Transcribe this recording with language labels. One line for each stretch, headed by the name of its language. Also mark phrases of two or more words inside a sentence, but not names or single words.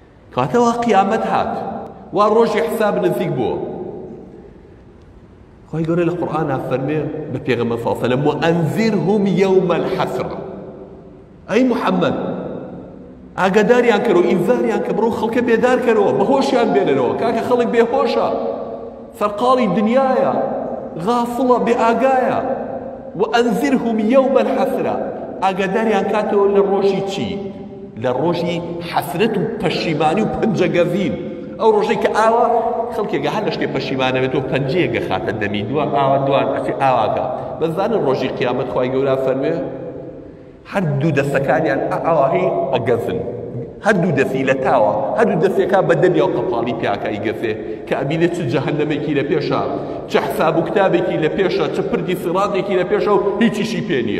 Central Kurdish: کاتەوە قیامەت هات وا ڕۆژی حساب نزیک بووە. خی گەورە لە قورئانە فەرمێ بە پێغەمبەر
Arabic: صلی الله علیه وسلم وأنذرهم يوم الحسرة.
Central Kurdish: ئەی محەممەد ئاگاداریان کەرەوە ئینذاریان کە بڕۆ خەڵکە بێدار کەرەوە بەهۆشیان بێنەرەوە کاکە خەڵک بێهۆشە سەرقاڵی دنیایە غافڵە بێ ئاگایە.
Arabic: وأنذرهم يوم الحسرة
Central Kurdish: ئاگاداریان کاتەوە لە ڕۆژی چی؟ لە ڕۆژی حەسرەت و پەشیمانی و پەنجەگەزین. ئەو ڕۆژەی کە ئاوا خەڵکێکە هەر لە شتێ پەشیمانەوێتەوە پەنجەیەکە خاتە دەمی ئاوا دوان ئەچێ ئاواکە. بەزانن ڕۆژی قیامەت خی گەورە فەرمێ هەردوو دەستەکانیان ئاواهی ئەگەزن، هەردوو دەستی لە تاوە، هەردوو دەستێکا بە دەمی و قەپاڵی پیاکەی گەزێ کە ئەبینێ چ جەهەنەمێکی لە پێشە، چ حساب و کتابێکی لە پێشە، چ پردی سیڕاتێکی لە پێشە و هیچیشی پێ نییە.